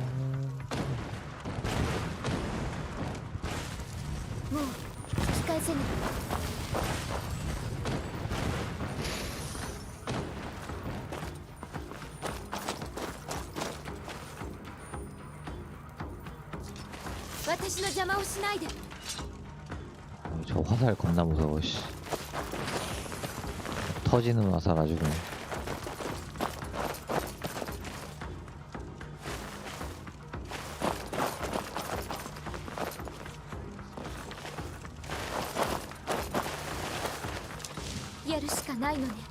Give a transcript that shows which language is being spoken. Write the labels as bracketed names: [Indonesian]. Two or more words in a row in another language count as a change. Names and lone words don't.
[Japanese] もう引き返せない。私の邪魔をしないで。 [Korean] 저 화살 겁나 무서워 씨. 터지는 화살 아주 그냥. [Japanese] やるしかないのね。